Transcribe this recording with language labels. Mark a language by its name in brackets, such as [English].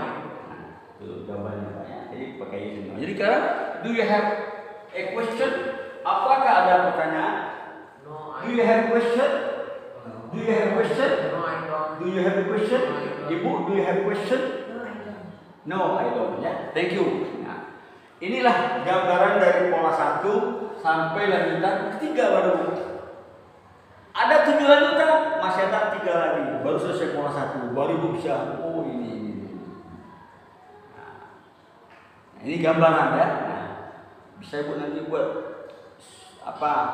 [Indonesian] Nah, itu jawabannya Pak ya. Jadi pakai yes no. Jadi sekarang, [English] do you have a question? [Indonesian] Apakah ada pertanyaan? [English] No, Do you have a question? Do you have a question? No, I don't. Do you have a question? No, I don't. Ibu, do you have a question? No, I don't. Ya, thank you. [Indonesian] Nah, inilah gambaran dari pola 1 sampai lanjutan ketiga baru. Ada 7 lanjutan, masih ada 3 lagi. Baru selesai pola 1, baru ibu bisa. Oh ini. Nah, ini gambaran ya. Nah, bisa ibu nanti buat apa?